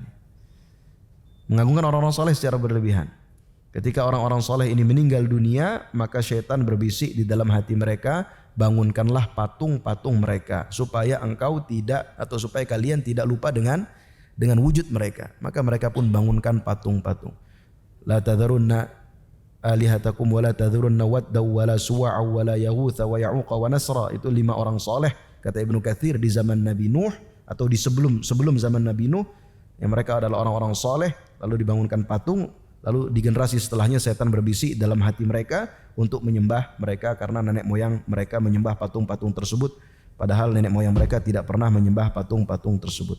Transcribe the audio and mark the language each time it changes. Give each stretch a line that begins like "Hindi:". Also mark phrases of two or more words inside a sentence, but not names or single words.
Indonesian: Mengagungkan orang-orang soleh secara berlebihan. Ketika orang-orang soleh ini meninggal dunia, maka syaitan berbisik di dalam hati mereka, bangunkanlah patung-patung mereka supaya supaya kalian tidak lupa dengan wujud mereka. Maka mereka pun bangunkan patung-patung.
Arabic: لا تذرن آلهتكم ولا تذرن ودا ولا سواعا ولا يغوث ويعوق ونسرا.
Indonesian: Itu 5 orang soleh, kata Ibnu Katsir, di zaman Nabi Nuh atau di sebelum zaman Nabi Nuh, yang mereka adalah orang-orang soleh, lalu dibangunkan patung. Lalu di generasi setelahnya setan berbisik dalam hati mereka untuk menyembah mereka, karena nenek moyang mereka menyembah patung-patung tersebut, padahal nenek moyang mereka tidak pernah menyembah patung-patung tersebut.